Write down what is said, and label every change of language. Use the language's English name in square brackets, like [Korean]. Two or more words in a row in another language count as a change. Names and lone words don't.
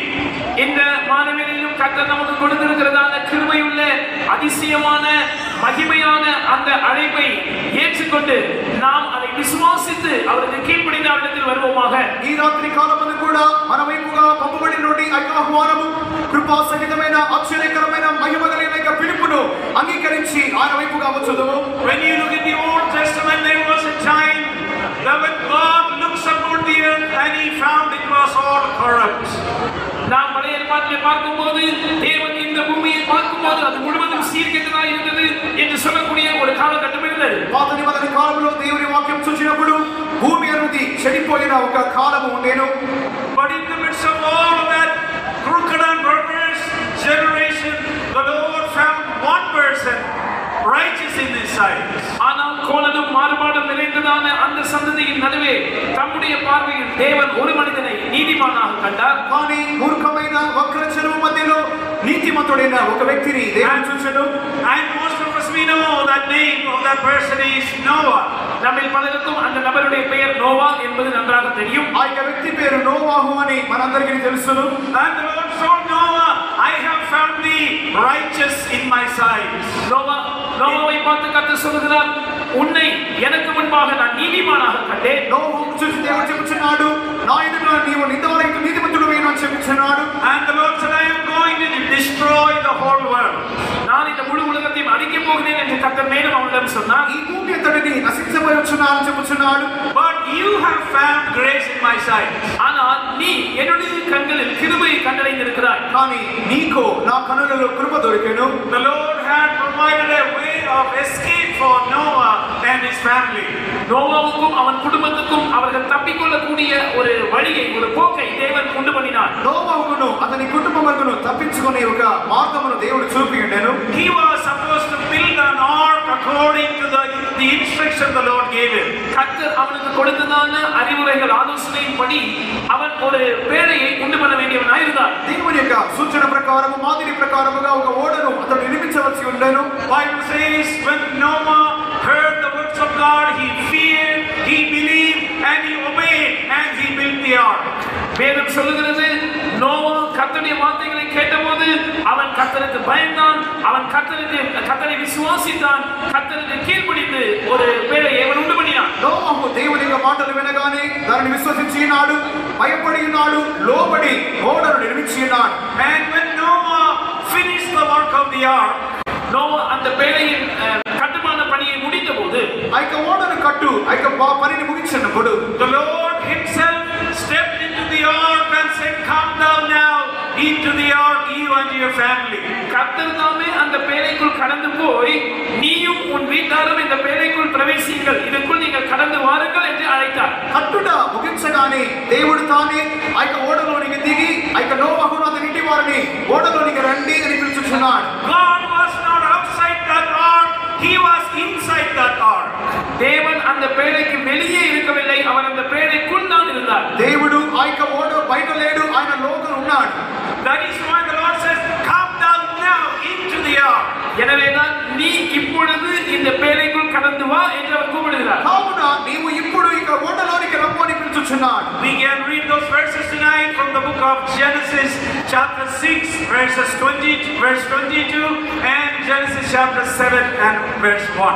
[Tamil] இந்த மாணவரிலும் கர்த்தர் நமக்கு கொடுத்திருக்கிறதான கிருபையுள்ள அதிசயமான மகிமையான அந்த அழைப்பை ஏற்றுக்கொண்டு நாம் அதை விசுவாசித்து அவருக்கு கீழ்ப்படிந்து அவரிடத்தில் வருவோமாக. [Telugu] ఈ రాత్రి కాలమందు కూడా మన వైపుగా పంపబడినటువంటి ఆహ్వానము కృపా సహితమైన ఆశ్చర్యకరమైన మహిమ కలిగిన పిలుపును అంగీకరించి ఆయన వైపుగా వచ్చుదుము. [English] When you look at the Old Testament, there was a time that when God looks upon the earth and He found it was all corrupt. [Tamil] நாம் பழைய ஏற்பாட்டிலே பார்க்கும்போது தேவன் இந்த பூமியை பார்க்கும்போது அது முழுவதும் சீர்கெட்டதாக இருந்தது என்று சொல்லக்கூடிய ஒரு காலகட்டம் இருந்தது. [Telugu] పాత నిబంధన కాలంలో దేవుని వాక్యం చూసినప్పుడు భూమి అనేది చెడిపోయిన ఒక కాలము ఉండేను. [English] But in the midst of all of that crooked and perverse generation, the Lord found one person righteous in His sight. [Tamil] ஆனால் கோலனும் மாறுபாடும் நிறைந்ததான அந்த சந்ததியின் நடுவே தம்முடைய பார்வையில் தேவன் ஒரு மனிதனை நீதிமானாக கண்டார். [Telugu] కానీ మూర్ఖమైన వక్రచరువు మధ్యలో నీతిమంతుడైన ఒక వ్యక్తిని దేవుడు చూచెను. [English] And most of us we know that name of that person is Noah. [Tamil] நம்மில் பலருக்கும் அந்த நபருடைய பெயர் நோவா என்பது நன்றாக தெரியும். [Telugu] ఆ యొక్క వ్యక్తి పేరు నోవాహు అని మనందరికీ తెలుసును. [English] And the Lord told Noah, I have found thee righteous in my sight. [Tamil] நோவாவை பார்த்து கர்த்தர் சொல்கிறார், உன்னை எனக்கு முன்பாக நான் நீதிமானாக கண்டேன். [Telugu] నోవాహును చూసి దేవుడు చెప్పుచున్నాడు, నా ఎదుట నీవు నిందవలైన నీతిమంతుడవైన అని చెప్పుచున్నాడు. [English] And the Lord said, I am going to destroy the whole world. [Tamil] நான் இந்த முழு உலகத்தையும் அழிக்கப் போகிறேன் என்று கர்த்தர் மேலும் அவனிடம் சொன்னார். [Telugu] ఈ భూమి అంతటిని నశించబోచున్నాను చెప్పుచున్నాడు. [English] But you have found grace in my sight. [Tamil] ஆனால் நீ என்னுடைய கண்களில் கிருபையை கண்டடைந்திருக்கிறாய். [Telugu] కానీ నీకు నా కనులలో కృప దొరికెను. [English] The Lord had provided a way of escape for Noah and his family. [Tamil] நோவாவுக்கும் அவன் குடும்பத்துக்கும் அவர்கள் தப்பிக்கொள்ளக்கூடிய ஒரு வழியை, ஒரு போக்கை தேவன் உண்டு பண்ணினார். [Telugu] నోవాహును అతని కుటుంబమును తప్పించుకునే ఒక మార్గమును దేవుడు చూపి ఉండెను. [English] He was supposed to build an ark according to the instruction the Lord gave him. [Tamil] கர்த்தர் அவனுக்கு கொடுத்ததான அறிவுரைகள் ஆலோசனையின்படி அவன் ஒரு பேழையை உண்டு பண்ண வேண்டியவனாய் இருந்தார். [Telugu] దేవుని యొక్క సూచన ప్రకారము మాదిరి ప్రకారముగా ఒక ఓడను అతడు నిర్మించవలసి ఉండెను. [English] Bible says when Noah heard the words of God, he feared, he believed, and he obeyed, and he built the ark. [Tamil] வேதம் சொல்லுகிறது, நோவா கர்த்தருடைய வார்த்தைகளை கேட்டபோது அவன் கர்த்தருக்கு பயந்தான், அவன் கர்த்தரை விசுவாசித்தான், கர்த்தருக்கு கீழ்ப்படிந்து ஒரு பேழையை அவன் உண்டு பண்ணினான். [Telugu] నోవాహు దేవుని యొక్క మాటలు వినగానే దానిని విశ్వసించినాడు, భయపడి ఉన్నాడు, లోబడి ఓడను నిర్మించినాడు. [English] And when Noah finished the work of the ark, [Tamil] நோவா அந்த பேழையின் கட்டுமான பணியை முடித்தபோது, [Telugu] ఆ యొక్క ఓడను కట్టు ఆ యొక్క పనిని ముగించినప్పుడు [English] the Lord himself stepped into the ark and said, come down now into the ark, you and your family. [Tamil] கர்த்தர் தாமே அந்த பேழைக்குள் கடந்து போய், நீயும் உன் வீட்டாரும் இந்த பேழைக்குள் பிரவேசியுங்கள், இதற்குள் நீங்கள் கடந்து வாருங்கள் என்று அழைத்தார். [Telugu] కట్టుట ముగించగానే దేవుడు తానే ఆ యొక్క ఓడలోనికి దిగి ఆ యొక్క నోవాహును అతని ఇంటి వారిని ఓడలోనికి రండి అని పిలుచుచున్నాడు. [English] God was not outside that ark, he was inside that ark. [Tamil] தேவன் அந்த பேழைக்கு வெளியே இருக்கவில்லை, அவர் அந்த பேழைக்குள் தான் இருந்தார். [Telugu] దేవుడు ఆ యొక్క ఓడ బయట లేడు, ఆయన లోపల ఉన్నాడు. [English] That is why the Lord says, come down now into the ark. [Tamil] எனவேதான் நீ இப்பொழுது இந்த பேழைக்குள் கடந்து வா என்று அவர் கூப்பிடுகிறார். [Telugu] కావున నీవు ఇప్పుడు ఈ సెలవిస్తున్నాడు. [English] We can read those verses tonight from the book of Genesis chapter 6 verse 22 and Genesis chapter 7 and verse 1.